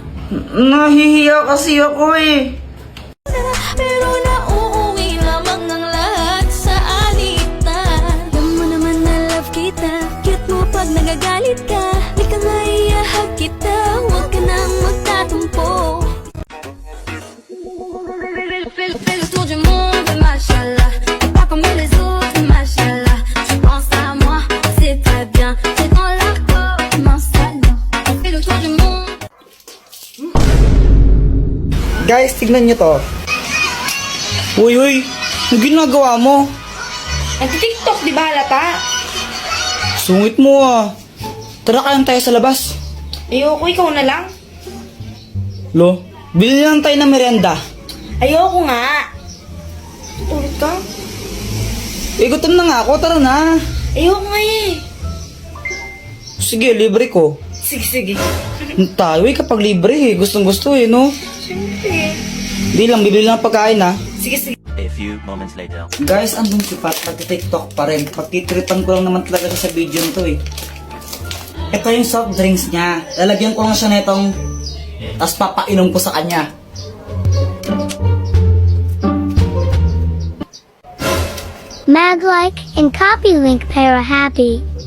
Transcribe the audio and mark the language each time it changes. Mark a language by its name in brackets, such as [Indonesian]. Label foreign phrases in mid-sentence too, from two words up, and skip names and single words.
[Filipino] Nahihiya kasi ako eh. pero nauuwi lamang ng lahat sa alitan. Alam mo naman na love kita. Cute mo pag nagagalit ka. Di ka maiyahag kita. Huwag ka nang magtatumpo. [French] Fais le tour du monde, machallah. T'es pas comme les autres, machallah. Tu penses à moi, c'est très bien. T'es dans la peau, mon salon. On fait le tour du monde. [Filipino] Guys, tignan nyo to. Uy, ang ginagawa mo? Nag-TikTok, di ba halata? Sungit mo ah. Tara, kayang tayo sa labas. Ayoko, ikaw na lang. Lo, bili lang tayo ng merienda. Ayoko nga. Ulit ka? Gutom na nga ako, tara na. Ayoko nga eh. Sige, libre ko. Sige. Tayo kapag libre eh. Gustong gusto eh, no? Siyempre. Hindi lang, bibili lang ng pagkain ha. Sige. [English] A few moments later. [Filipino] Guys, andun si Pat, pag-tiktok pa rin. Pagtitripan ko lang naman talaga siya sa video nito eh. Ito yung [English] soft drinks [Filipino] niya. Lalagyan ko lang siya nitong, tapos papainom ko sa kanya. Maglike and [English] copy link [Filipino] para happy.